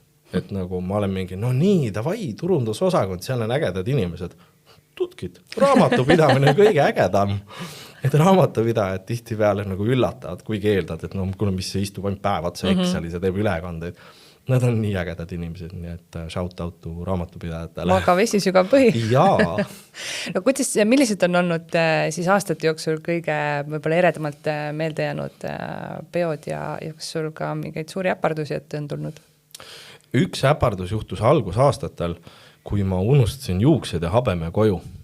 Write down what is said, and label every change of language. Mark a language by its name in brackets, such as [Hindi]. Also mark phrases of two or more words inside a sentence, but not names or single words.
[Estonian] Et nagu ma olen mingi, davai, turundusosakond, seal on ägedad inimesed. Tutkid, raamatupidamine on kõige ägedam. Et raamatupidajad tihti peale nagu üllatavad, kuigi eeldad, et kuna mis see istub ainult päevad, see Exceli, see teeb ülekandeid. Nad on nii ägedad inimesed, nii et [English] shout out to [Estonian] raamatupidajatele. Maga vesi sügav põhi. Jaa. No millised on olnud siis aastate jooksul kõige võib-olla eredamalt meelde jäänud peod ja kas sul ka mingeid suuri äpardusi ette on tulnud? Üks äpardus juhtus algusaastatel, kui ma unustasin juuksed ja habeme koju.